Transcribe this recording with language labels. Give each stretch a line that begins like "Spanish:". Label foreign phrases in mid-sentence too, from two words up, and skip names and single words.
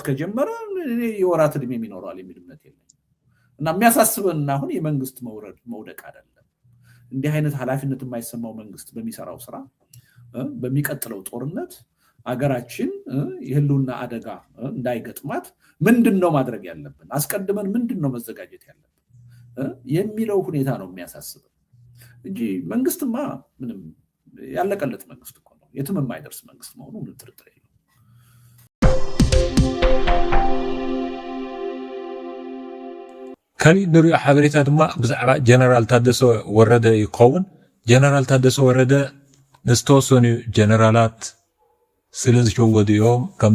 Amharic: ከጀመረ የወራት ዕድሜ ይኖራል የሚል እምነት የለኝም። እና የሚያሳስበን አሁን የመንግስት መውደቅ አይደለም። እንዲህ አይነት ኃላፊነት የማይሰማው መንግስት በሚሰራው ስራ በሚቀጥለው ጦርነት አገራችን የህልውና አደጋ እንዳይገጥማት ምንድነው ማድረግ ያለብን፣ አስቀድመን ምንድነው መዘጋጀት ያለብን የሚለው ሁኔታ ነው የሚያሳስበን እንጂ መንግስትማ ምንም ያለቀለት መንግስት እኮ ነው። የትም የማይደርስ መንግስት መሆኑ ምንም ጥርጥር የለውም።
Tigrinya: ካሊ ንሪኦ ሓበሬታ ድማ ብዛዕባ ጀነራል ታደሰ ወረደ ይኸውን። ጀነራል ታደሰ ወረደ ንዝተወሰኑ ጀነራላት ስለ ዝሸወዱ እዮም ከም